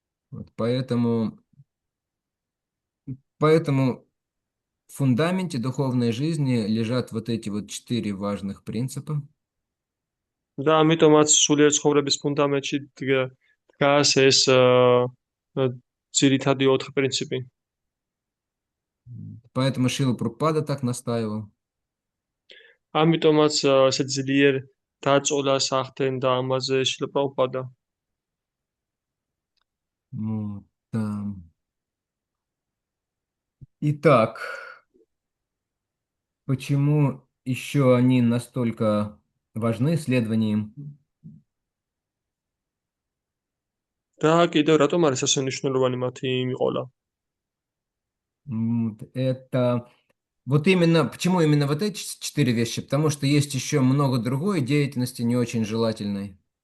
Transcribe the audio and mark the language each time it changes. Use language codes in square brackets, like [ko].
[ru] Вот поэтому в фундаменте духовной жизни лежат вот эти вот 4 важных принципа. [ka] და ამიტომაც სულიერ ცხოვრების ფუნდამენტში დგას ეს ძირითადი 4 პრინციპი. [ru] Поэтому Шрила Прабхупада так настаивал. [ka] ამიტომაც ესე ძლიერ დაწოლას ახდენდა ამაზე შრილა პრაბჰუპადა. [ru] Вот. Итак, почему еще они настолько важны, следование им? [ka] და კიდევ რატომ არის ასე მნიშვნელოვანი მათი მიყოლა? [ru] Это вот именно, почему именно вот эти 4 вещи? Потому что есть еще много другой деятельности не очень желательной.